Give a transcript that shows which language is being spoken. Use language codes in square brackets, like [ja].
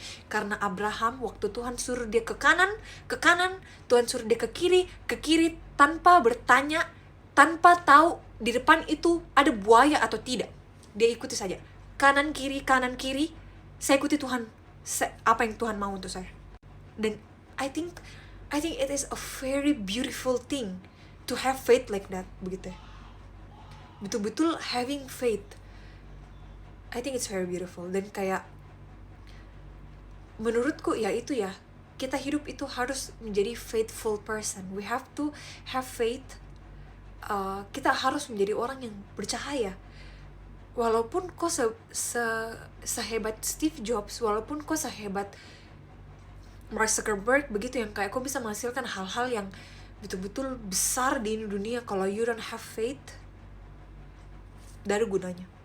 [id] Karena Abraham waktu Tuhan suruh dia ke kanan, Tuhan suruh dia ke kiri tanpa bertanya, tanpa tahu di depan itu ada buaya atau tidak. Dia ikuti saja. Kanan kiri, saya ikuti Tuhan. Apa yang Tuhan mau untuk saya. Dan [en] I think it is a very beautiful thing to have faith like that, [id] begitu ya. Betul-betul [en] having faith. I think it's very beautiful. [id] Dan kayak menurutku ya itu ya, kita hidup itu harus menjadi [en] faithful person. We have to have faith. [id] Kita harus menjadi orang yang bercahaya. Walaupun kau sehebat Steve Jobs, walaupun kau sehebat Mark Zuckerberg begitu, yang kayak kau bisa menghasilkan hal-hal yang betul-betul besar di dunia, kalau [en] you don't have faith, [id] dari gunanya.